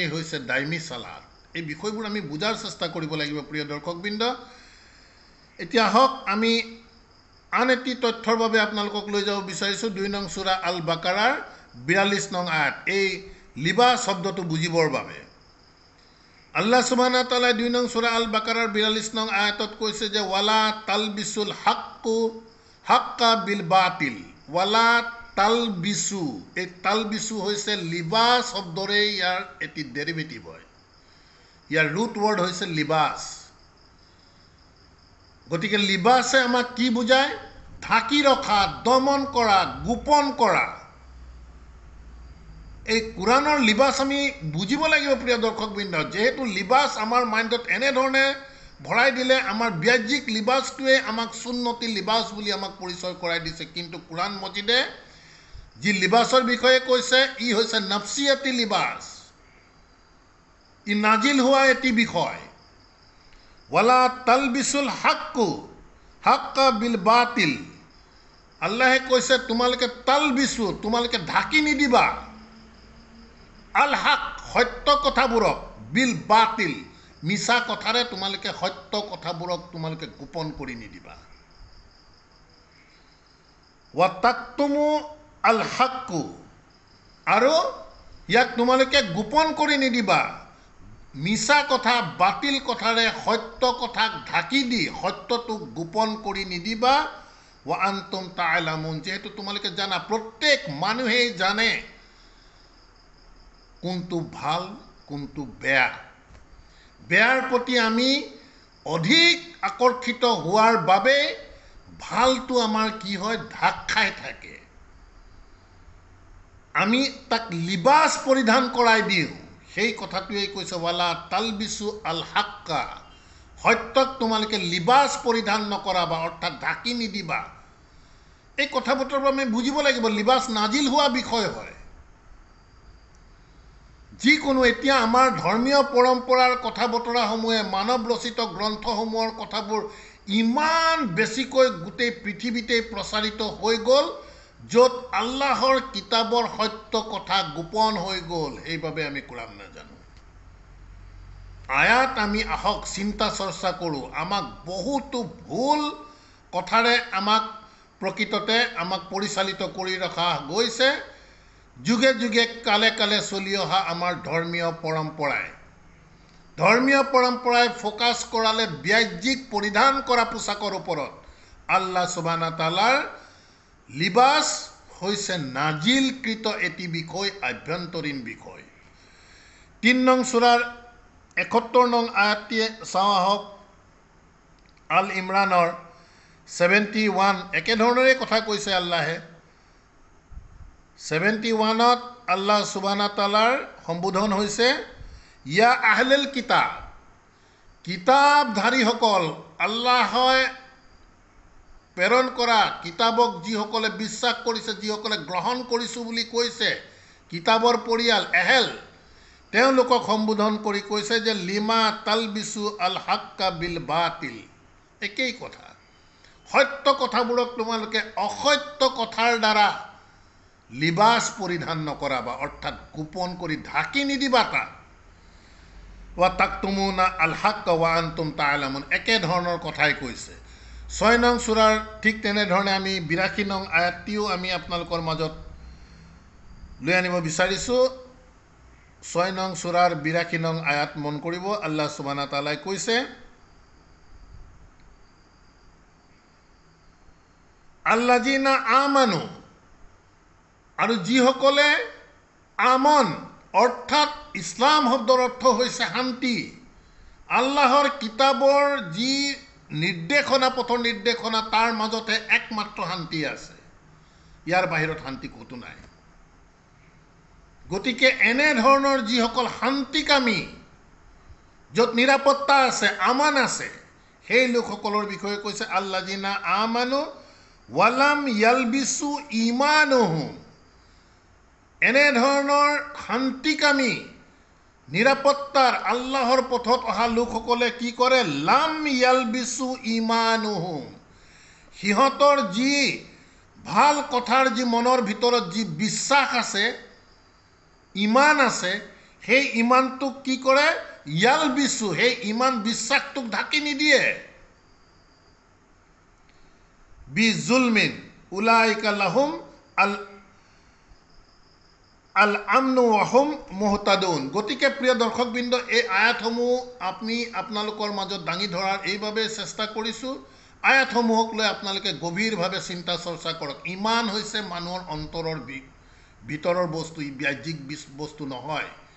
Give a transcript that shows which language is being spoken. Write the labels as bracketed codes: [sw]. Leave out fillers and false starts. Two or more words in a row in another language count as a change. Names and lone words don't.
[as] হৈছে দাইমী চালাত এই বিষয়বোৰ আমি বুজাৰ চেষ্টা কৰিব লাগিব প্ৰিয় দৰ্শকবৃন্দ এতিয়া হওক আমি আন এটি তথ্যৰ বাবে আপোনালোকক লৈ যাব বিচাৰিছোঁ 2 নং সূৰা আল বাকাৰাৰ 42 নং আয়াত এই লিবাস শব্দটো বুজিবৰ বাবে [ar] الله سبحانه وتعالى [as] 2 নং সূরা আল বাকারার 42 নং আয়াতত কৈছে যে [ar] ولا تلبسوا الحق بالباطل ولا تلبسوا [as] এই তালবিসু হৈছে লিবাস শব্দৰে ইয়াৰ এটি ডেৰিভেটিভ হয় ইয়াৰ [en] root word [as] হৈছে লিবাস গতিকে লিবাসে আমাক কি বুজায় ঢাকি ৰখা দমন কৰা গোপন কৰা এই কোরআনৰ লিবাস আমি বুজিব লাগিব প্ৰিয় দৰ্শকবৃন্দ যেহেতু লিবাস আমাৰ মাইণ্ডত এনে ধৰণে ভৰাই দিলে আমাৰ ব্যাজিক লিবাসটোৱে আমাক সুন্নতি লিবাস বুলি আমাক পৰিচয় কৰাই দিছে কিন্তু কোরআন মজিদে যি লিবাসৰ বিষয়ে কৈছে ই হৈছে নফসিয়াতি লিবাস ই নাজিল হোৱা এটি বিষয় [ar] ولا تلبسوا الحق بالباطل [as] আল্লাহে কৈছে তোমালোকে তালবিসু তোমালোকে ঢাকি নিদিবা [ar] الحق [as] সত্য কথাবোৰক [ar] بالباطل [as] মিছা কথাৰে তোমালোকে সত্য কথাবোৰক তোমালোকে গোপন কৰি নিদিবা [ar] وتكتموا الحق [as] আৰু ইয়াক তোমালোকে গোপন কৰি নিদিবা মিছা কথা বাতিল কথাৰে সত্য কথাক ঢাকি দি সত্যটোক গোপন কৰি নিদিবা [ar] وأنتم تعلمون [as] যেহেতু তোমালোকে জানা প্ৰত্যেক মানুহেই জানে কোনটো ভাল কোনটো বেয়া বেয়াৰ প্ৰতি আমি অধিক আকৰ্ষিত হোৱাৰ বাবে ভালটো আমাৰ কি হয় ঢাক খাই থাকে আমি তাক লিবাস পৰিধান কৰাই দিওঁ সেই কথাটোৱে কৈছে [ar] ولا تلبسوا الحق [as] সত্যক তোমালোকে লিবাস পৰিধান নকৰাবা অৰ্থাৎ ঢাকি নিদিবা এই কথা বতৰাবোৰ আমি বুজিব লাগিব লিবাস নাজিল হোৱা বিষয় হয় যিকোনো এতিয়া আমাৰ ধৰ্মীয় পৰম্পৰাৰ কথা বতৰাসমূহে মানৱ ৰচিত গ্ৰন্থসমূহৰ কথাবোৰ ইমান বেছিকৈ গোটেই পৃথিৱীতে প্ৰচাৰিত হৈ গ'ল য'ত আল্লাহৰ কিতাবৰ সত্য কথা গোপন হৈ গ'ল এইভাবে আমি কোরআন নাজানো আয়াত আমি আহক চিন্তা চৰ্চা কৰোঁ আমাক বহুতো ভুল কথাৰে আমাক প্ৰকৃততে আমাক পৰিচালিত কৰি ৰখা গৈছে যুগে যুগে কালে কালে চলি অহা আমাৰ ধৰ্মীয় পৰম্পৰাই ফোকাস কৰালে ব্যাজিক পৰিধান কৰা পোছাকৰ ওপৰত [ar] الله سبحانه وتعالى [as] লিবাস হৈছে নাজিলকৃত এটি বিষয় আভ্যন্তৰীণ বিষয় 3 নং সূৰাৰ 71 নং আয়াতটি চাওঁ আহক আল ইমৰানৰ 71 একেধৰণৰে কথা কৈছে আল্লাহে 71ত [ar] الله سبحانه وتعالى [as] সম্বোধন হৈছে [ar] يا أهل [as] কিতাবধাৰীসকল আল্লাহই প্ৰেৰণ কৰা কিতাবক যিসকলে বিশ্বাস কৰিছে যিসকলে গ্ৰহণ কৰিছো বুলি কৈছে কিতাবৰ পৰিয়াল এহেল তেওঁলোকক সম্বোধন কৰি কৈছে যে [ar] لم تلبسون الحق بالباطل [as] একেই কথা সত্য কথাবোৰক তোমালোকে অসত্য কথাৰ দ্বাৰা লিবাস পৰিধান নকৰাবা অৰ্থাৎ গোপন কৰি ঢাকি নিদিবা তাক [ar] وتكتمون الحق وأنتم تعلمون [as] একে ধৰণৰ কথাই কৈছে 6 নং সূৰাৰ ঠিক তেনে ধৰণে আমি 82 নং আয়াতটিও আমি আপোনালোকৰ মাজত লৈ আনিব বিচাৰিছো 6 নং সূৰাৰ 82 নং আয়াত মন কৰিব [ar] الله سبحانه وتعالى [as] কৈছে [ar] الذين آمنوا [as] আৰু যিসকলে আমন অৰ্থাৎ ইছলাম শব্দৰ অৰ্থ হৈছে শান্তি আল্লাহৰ কিতাবৰ যি নিৰ্দেশনা পথৰ নিৰ্দেশনা তাৰ মাজতে একমাত্ৰ শান্তি আছে ইয়াৰ বাহিৰত শান্তি কতো নাই গতিকে এনে ধৰণৰ যিসকল শান্তিকামী য'ত নিৰাপত্তা আছে আমান আছে সেই লোকসকলৰ বিষয়ে কৈছে [ar] الذين آمنوا ولم يلبسوا إيمانهم [as] এনে ধৰণৰ শান্তিকামী নিৰাপত্তাৰ আল্লাহৰ পথত অহা লোকসকলে কি কৰে [ar] لم يلبسوا إيمانهم [as] সিহঁতৰ যি ভাল কথাৰ যি মনৰ ভিতৰত যি বিশ্বাস আছে, ইমান আছে, সেই ইমানটোক কি কৰে? ইয়ালবিছু, সেই ইমান বিশ্বাসটোক ঢাকি নিদিয়ে। [ar] بظلم أولئك لهم الأمن وهم مهتدون. [as] গতিকে প্ৰিয় দৰ্শকবৃন্দ, এই আয়াতসমূহ আপোনালোকৰ মাজত দাঙি ধৰাৰ এইভাৱে চেষ্টা কৰিছোঁ। আয়াতসমূহক লৈ আপোনালোকে গভীৰভাৱে চিন্তা চৰ্চা কৰক। ইমান হৈছে মানুহৰ অন্তৰৰ ভিতৰৰ বস্তু, ই বাহ্যিক বস্তু নহয়।